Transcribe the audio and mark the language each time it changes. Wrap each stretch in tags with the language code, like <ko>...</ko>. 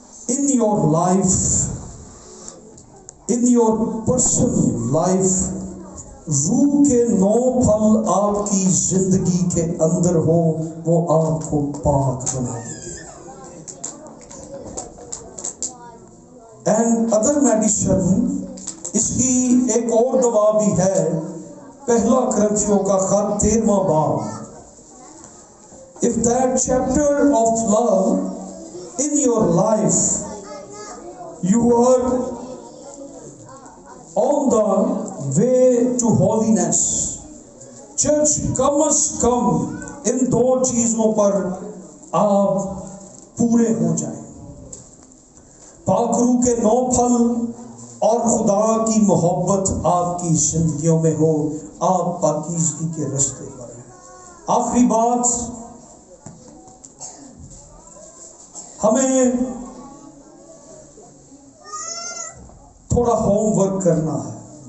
<en>In your life, in your personal life,</en> <hi>रूह के 9 फल आपकी जिंदगी के अंदर हो, वो आपको पाक बना देंगे।</hi> <en>and other medicine,</en> <hi>इसकी एक और दवा भी है। पहला करंथियों का खत 13वां बाब।</hi> <en>If that chapter of love in your life, you are on the way to holiness, church</en> <hi>कम से कम इन 2 चीजों पर आप पूरे हो जाएं। पाक रूह के 9 फल और खुदा की मोहब्बत आपकी जिंदगियों में हो, आप पाकीज़गी के रास्ते पर हैं। आखिरी बात, हमें थोड़ा होमवर्क करना है।</hi>